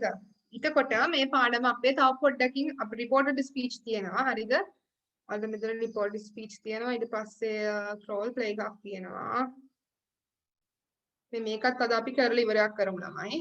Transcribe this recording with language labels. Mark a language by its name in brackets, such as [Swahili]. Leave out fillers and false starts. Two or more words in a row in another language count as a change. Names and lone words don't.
[Sinhala] එතකොට මේ පාඩම අපේ තව පොඩ්ඩකින් අපි [English] reported speech [Sinhala] තියෙනවා. හරිද? අද මෙතන [English] reported speech [Sinhala] තියෙනවා. ඊට පස්සේ [English] role play [Sinhala] එකක් තියෙනවා. මේකත් අද අපි කරලා ඉවරයක් කරමු ළමයි.